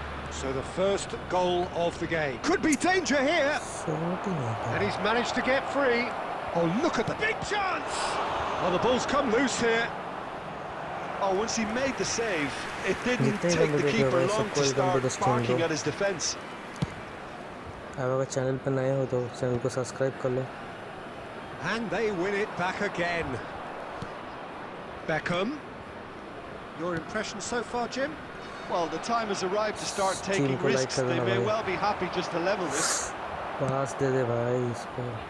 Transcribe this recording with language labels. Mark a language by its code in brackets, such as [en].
[en] So the first goal of the game. Could be danger here. And he's managed to get free. Oh, look at the big chance! Well, the ball's come loose here. Oh, once he made the save, it didn't take the keeper long to start barking at his defence. [hi] अगर channel पर नए हो तो channel को subscribe कर लो. [en] And they win it back again. Beckham. Your impression so far, Jim? Well, the time has arrived to start taking risks. They may well be happy just to level this. [hi] पास दे दे भाई इसको.